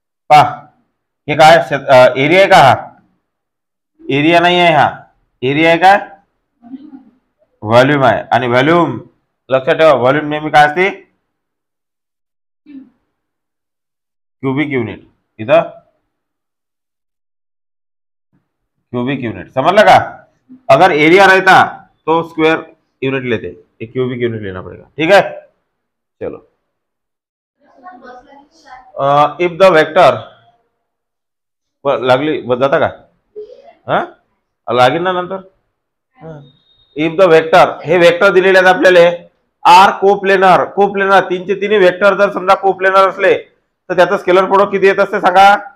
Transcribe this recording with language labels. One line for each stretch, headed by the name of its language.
Marathi: पहा हे काय एरिया आहे का? हा एरिया नाही आहे, हा एरिया आहे का? व्हॉल्यूम आहे. आणि व्हॉल्यूम लक्षात ठेवा, व्हॉल्यूम नेहमी काय असते? Cubic unit.
Hindi: इथं क्यूबिक यूनिट, समझ लगा? अगर एरिया रहता तो स्क्वायर यूनिट लेते, एक क्यूबिक यूनिट लेना पड़ेगा. ठीक है, चलो.
Marathi: इफ द वेक्टर लागली जाता का? हा लागेल ना नंतर. इफ द वेक्टर, हे वेक्टर दिलेले आहेत आपल्याला, आर कोप्लेनर. कोप्लेनर तीनचे तिन्ही वेक्टर जर समजा कोप्लेनर असले तर त्याचं स्केलर प्रोडक्ट किती येत असते सांगा?